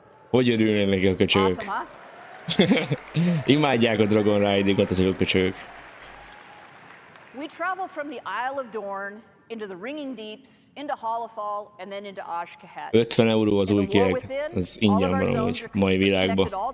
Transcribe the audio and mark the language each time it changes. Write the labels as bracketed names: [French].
[Hungarian] Hogy örülnének a köcsögök? Imádják a Dragon Ride-ikat ezek a köcsögök. [English] We travel from the Isle of Dorn into the ringing deeps, into Holofall, and then into Aj-Kahet. [Hungarian] 50 euró az új kieg. Ez ingyen van amúgy mai világban.